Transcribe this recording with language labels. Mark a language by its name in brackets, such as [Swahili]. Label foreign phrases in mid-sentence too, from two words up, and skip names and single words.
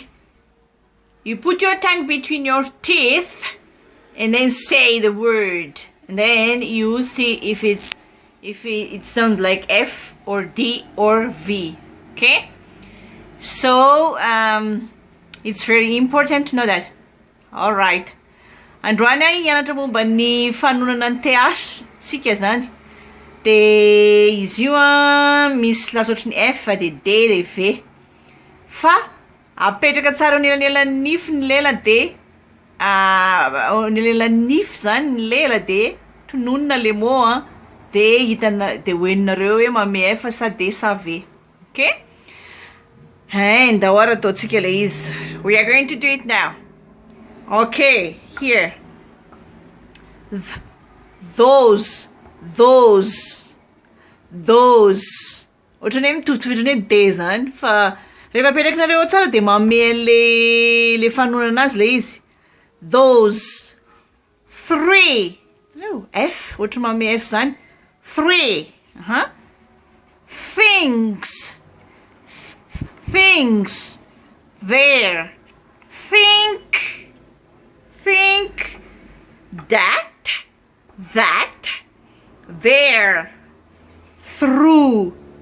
[English] You put your tongue between your teeth and then say the word, and then you see if it sounds like F or D or V. Okay, so it's very important to know that. All right. [Malagasy] Androany hianatra momba ny fanonana ny TH sika zany. De izy io misy lasotry ny F de D de V. Fa apetraka tsara ny elanelan'ny nify ny lela de ny elanelan'ny nify zany ny lela de tononona [French] le mot [Malagasy] de hitana de hoeninareo hoe mame F sa D sa V. [English] Okay? And what is, we are going to do it now. Okay, here. Those. [Malagasy] Ohatrany mitovitovitry ny D zany, fa rehefa apetrakinareo tsara de mame le fanonana azy le izy. [English] Those. 3. [Malagasy] No, F, ohatry mame F zany. 3. [English] Things. There. Think. That. There. Through.